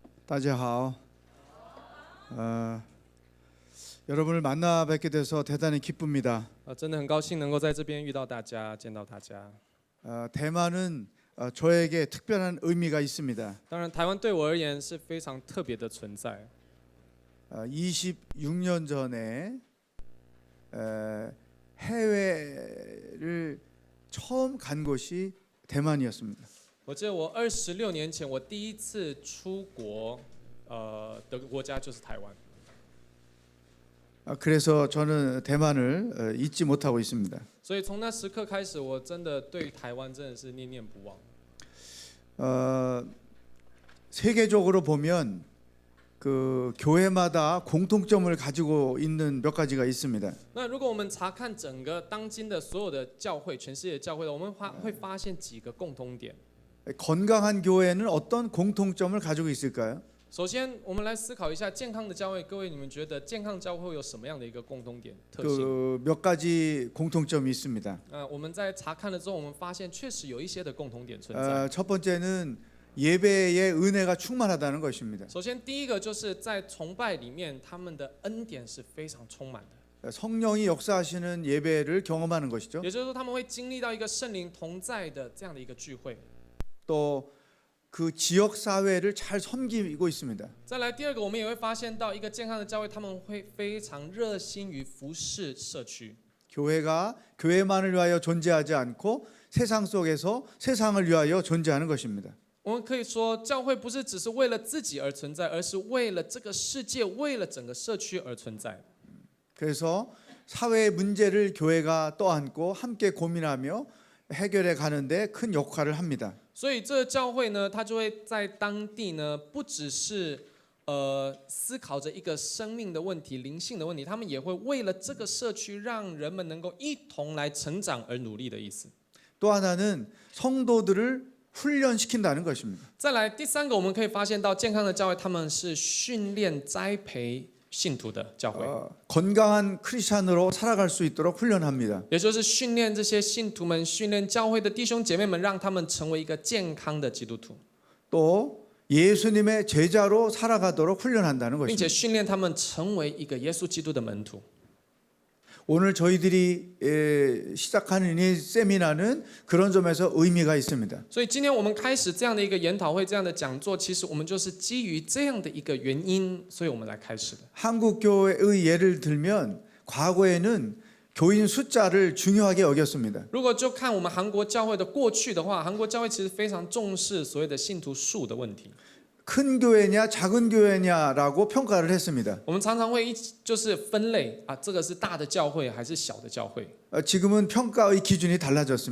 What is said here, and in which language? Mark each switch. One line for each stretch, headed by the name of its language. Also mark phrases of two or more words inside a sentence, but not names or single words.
Chinese: 大家好.
Korean: 여러분을 만나 뵙게 돼서 대단히 기쁩니다.
Chinese: 真的很高兴能够在这边遇到大家，见到大家。
Korean: 대만은 저에게 특별한 의미가 있습니다.
Chinese: 当然，台湾对我而言是非常特别的存在。
Korean: 26년 전에 해외를 처음 간 곳이 대만이었습니다.
Chinese: 我记得我26年前我第一次出国，的国家就是台湾。
Korean: 그래서 저는 대만을 잊지 못하고 있습니다.
Chinese: 所以从那时刻开始，我真的对台湾真的是念念不忘。
Korean: 세계적으로 보면 그 교회마다 공통점을 가지고 있는 몇 가지가 있습니다.
Chinese: 那如果我们查看整个当今的所有的教会，全世界的教会，我们会发现几个共通点。
Korean: 건강한 교회는 어떤 공통점을 가지고 있을까요?
Chinese: 首先，我们来思考一下健康的教会。各位，你们觉得健康教会有什么样的一个共通点特性？
Korean: 몇 가지 공통점이 있습니다.
Chinese: 我们在查看了之后，我们发现确实有一些的共同点存在。
Korean: 첫 번째는 예배의 은혜가 충만하다는 것입니다.
Chinese: 首先，第一个就是在崇拜里面，他们的恩典是非常充满的。
Korean: 성령이 역사하시는 예배를 경험하는 것이죠.
Chinese: 也就是说，他们会经历到一个圣灵同在的这样的一个聚会。
Korean: 또 그 지역 사회를 잘 섬기고 있습니다.
Chinese: 再来，第二个，我们也会发现到一个健康的教会，他们会非常热心于服侍社区。
Korean: 교회가 교회만을 위하여 존재하지 않고 세상 속에서 세상을 위하여 존재하는 것입니다.
Chinese: 我们可以说，教会不是只是为了自己而存在，而是为了这个世界，为了整个社区而存在。
Korean: 그래서 사회 문제를 교회가 떠안고 함께 고민하며 해결해 가는데 큰 역할을 합니다.
Chinese: 所以这个教会呢，它就会在当地呢，不只是思考着一个生命的问题、灵性的问题，他们也会为了这个社区，让人们能够一同来成长而努力的意思。
Korean: 또 하나는 성도들을 훈련시킨다는 것입니다.
Chinese: 再来，第三个，我们可以发现到健康的教会，他们是训练、栽培信徒的教会，
Korean: 건강한 크리스찬으로 살아갈 수 있도록 훈련합니다.
Chinese: 也就是训练这些信徒们、训练教会的弟兄姐妹们，让他们成为一个健康的基督徒，
Korean: 또 예수님의 제자로 살아가도록 훈련한다는
Chinese: 并且
Korean: 것입니다.
Chinese: 训练他们成为一个耶稣基督的门徒。
Korean: 오늘 저희들이 시작하는 이 세미나는 그런 점에서 의미가 있습니다.
Chinese: 所以今天我们开始这样的一个研讨会、这样的讲座，其实我们就是基于这样的一个原因，所以我们来开始的。
Korean: 한국 교회의 예를 들면 과거에는 교인 숫자를 중요하게 여겼습니다.
Chinese: 如果就看我们韩国教会的过去的话，韩国教会其实非常重视所谓的信徒数的问题。
Korean: 큰 교회냐 작은 교회냐라고 평가를 했습니다.
Chinese: 我们常常会就是分类啊，这个是大的教会还是小的教会？
Korean: 지금은 평가의 기준이 달라졌습니다.